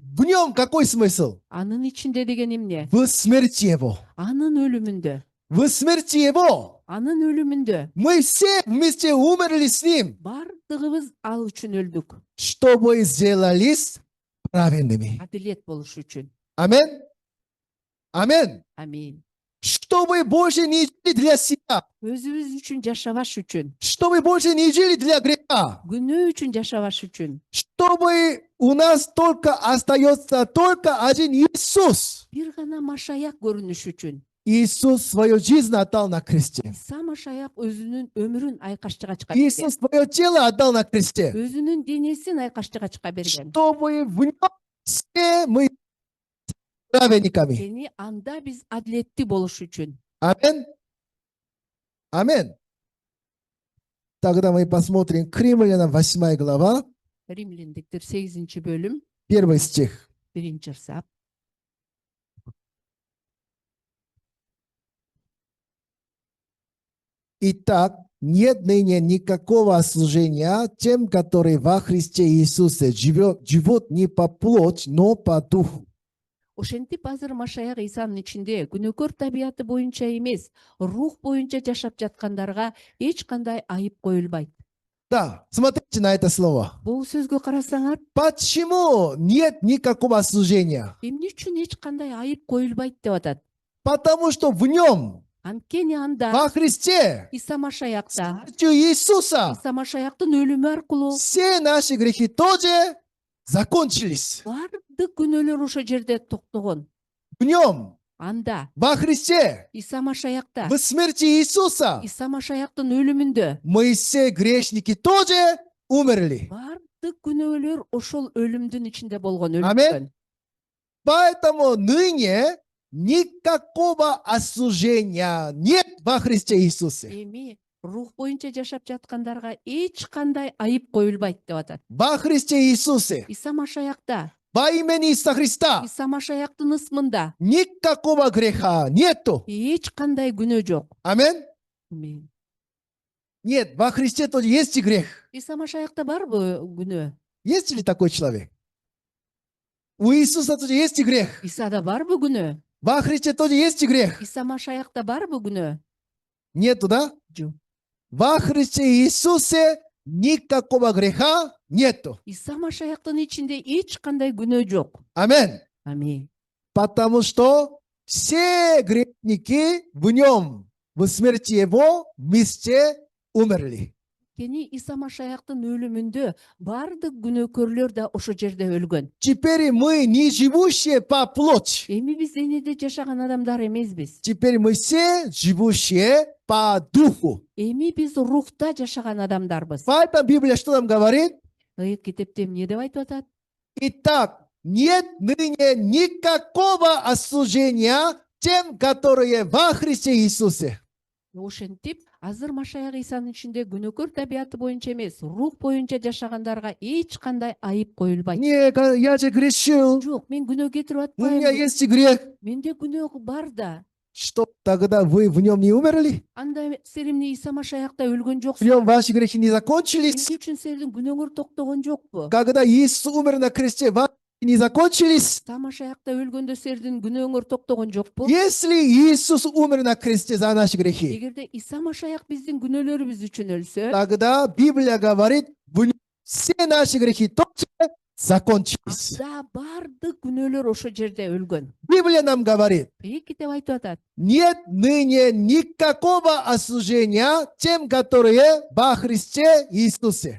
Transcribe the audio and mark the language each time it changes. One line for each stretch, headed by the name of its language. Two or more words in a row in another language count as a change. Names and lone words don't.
Russian: В нем какой смысл?
Kyrgyz: Анын ичинде деген эмне?
Russian: В смерти Его.
Kyrgyz: Анын өлүмүндө.
Russian: В смерти Его.
Kyrgyz: Анын өлүмүндө.
Russian: Мы все вместе умерли с Ним,
Kyrgyz: Бардыгыбыз ал үчүн өлдүк.
Russian: чтобы сделались праведными.
Kyrgyz: Адилет болуш үчүн. Амин. Амин. Амин.
Russian: Чтобы больше не жили для себя.
Kyrgyz: Өзүбүз үчүн жашабаш үчүн.
Russian: Чтобы больше не жили для греха.
Kyrgyz: Күнөө үчүн жашабаш үчүн.
Russian: Чтобы у нас только остается только один Иисус.
Kyrgyz: Бир гана Машаяк көрүнүш үчүн.
Russian: Иисус свою жизнь отдал на кресте.
Kyrgyz: Иса Машаяк өзүнүн өмүрүн айкаш-жыгачка
Russian: Иисус свое тело отдал на кресте.
Kyrgyz: өзүнүн денесин айкаш-жыгачка берген.
Russian: Чтобы в нем все мы праведниками.
Kyrgyz: Сени анда биз адилеттүү болуш үчүн. Амин. Амин.
Russian: Тогда мы посмотрим к Римлянам 8 глава,
Kyrgyz: Римляндиктер 8 бөлүм
Russian: 1 стих.
Kyrgyz: 1 ырсап.
Russian: Итак, нет ныне никакого служения тем, которые во Христе Иисусе живут не по плоти, но по духу.
Kyrgyz: Ошентип азыр Машаяк Исанын ичинде күнөөкөр табияты боюнча эмес, рух боюнча жашап жаткандарга эч кандай айып коюлбайт.
Russian: Да, смотрите на это слово.
Kyrgyz: Бул сөзгө карасаңар,
Russian: Почему нет никакого служения?
Kyrgyz: эмне үчүн эч кандай айып коюлбайт деп атат?
Russian: Потому что в нем,
Kyrgyz: Анткени анда
Russian: во Христе,
Kyrgyz: Иса Машаякта,
Russian: Иисуса,
Kyrgyz: Иса Машаяктын өлүмү аркылуу
Russian: все наши грехи тоже закончились.
Kyrgyz: Бардык күнөөлөр ошол жерде токтогон.
Russian: В нем,
Kyrgyz: Анда
Russian: во Христе,
Kyrgyz: Иса Машаякта,
Russian: в смерти Иисуса,
Kyrgyz: Иса Машаяктын өлүмүндө
Russian: мы все грешники тоже умерли.
Kyrgyz: бардык күнөөлөр ошол өлүмдүн ичинде болгон, Амин. өлүккөн.
Russian: Поэтому ныне никакого осуждения нет во Христе Иисусе.
Kyrgyz: Эми рух боюнча жашап жаткандарга эч кандай айып коюлбайт деп атат.
Russian: Во Христе Иисусе,
Kyrgyz: Иса Машаякта,
Russian: во имени Иисуса Христа,
Kyrgyz: Иса Машаяктын ысмында
Russian: никакого греха нету.
Kyrgyz: эч кандай күнөө жок. Амин. Амин.
Russian: Нет, во Христе тоже есть и грех.
Kyrgyz: Иса Машаякта барбы күнөө?
Russian: Есть ли такой человек? У Иисуса тоже есть и грех.
Kyrgyz: Исада барбы күнөө?
Russian: Во Христе тоже есть и грех.
Kyrgyz: Иса Машаякта барбы күнөө?
Russian: Нету, да?
Kyrgyz: Жок.
Russian: Во Христе Иисусе никакого греха нету.
Kyrgyz: Иса Машаяктын ичинде эч кандай күнөө жок. Амин. Амин.
Russian: Потому что все грешники в нем, в смерти его, вместе умерли.
Kyrgyz: Кени Иса Машаяктын өлүмүндө бардык күнөөкөрлөр да ошо жерде өлгөн.
Russian: Теперь мы не живущие по плоти.
Kyrgyz: Эми биз денеде жашаган адамдар эмеспиз.
Russian: Теперь мы все живущие по духу.
Kyrgyz: Эми биз рухта жашаган адамдарбыз.
Russian: Поэтому Библия что нам говорит?
Kyrgyz: Китепте эмне деп айтып атат?
Russian: Итак, нет ныне никакого осуждения тем, которые во Христе Иисусе.
Kyrgyz: Ошентип, азыр Машаяк Исанын ичинде күнөөкөр табиаты боюнча эмес, рух боюнча жашагандарга эч кандай айып коюлбайт.
Russian: Не, я же грешил,
Kyrgyz: Жок, мен күнөө кетирип
Russian: у меня
Kyrgyz: атпайм.
Russian: есть и грех.
Kyrgyz: Менде күнөө бар да.
Russian: Что, тогда вы в нем не умерли?
Kyrgyz: Анда сер эмне Иса Машаякта өлгөн
Russian: В
Kyrgyz: жоксуң?
Russian: нем ваши грехи не закончились?
Kyrgyz: Эмне үчүн сендин күнөөңөр токтогон жокпу?
Russian: Когда Иисус умер на кресте, ваши грехи не закончились?
Kyrgyz: Иса Машаякта өлгөндө сендин күнөөңөр токтогон жокпу?
Russian: Если Иисус умер на кресте за наши грехи,
Kyrgyz: Эгерде Иса Машаяк биздин күнөөлөрүбүз үчүн өлсө,
Russian: тогда Библия говорит, в нем все наши грехи тоже закончились.
Kyrgyz: анда бардык күнөөлөр ошо жерде өлгөн.
Russian: Библия нам говорит,
Kyrgyz: Китеп айтып атат.
Russian: нет ныне никакого осуждения тем, которые во Христе Иисусе.